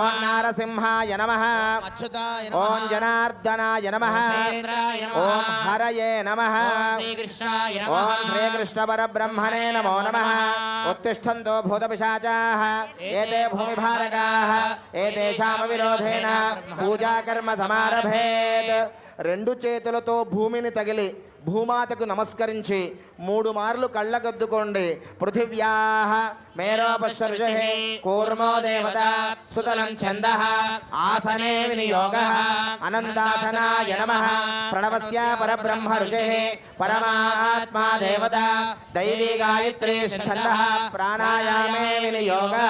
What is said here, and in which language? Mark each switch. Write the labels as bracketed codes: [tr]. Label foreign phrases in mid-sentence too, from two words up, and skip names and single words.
[sa] ॐ नारसिंहाय नमः अच्युताय ॐ जनार्दनाय नमः महेन्द्राय नमः ॐ हरये नमः ॐ श्रीकृष्णाय नमः ॐ श्रीकृष्णपरब्रह्मणे नमो नमः उत्तिष्ठन्तो भूतपिशाचाः एते भूमिभारकाः एतेषामविरोधेन పూజాకర్మ సమారభేత్. [te] రెండు చేతులతో భూమిని తగిలి భూమాతకు నమస్కరించి 3 మార్లు కళ్ళగద్దుకోండి. [sa] పృథివ్యాః మేరోపశ్చర్జహే కూర్మో దేవత సుతలం ఛందః ఆసనే వినియోగః అనంతాసనాయ నమః ప్రణవస్య పరబ్రహ్మ ఋషిః పరమాత్మా దేవత దైవీ గాయత్రీ ఛందః ప్రాణాయామే వినియోగః.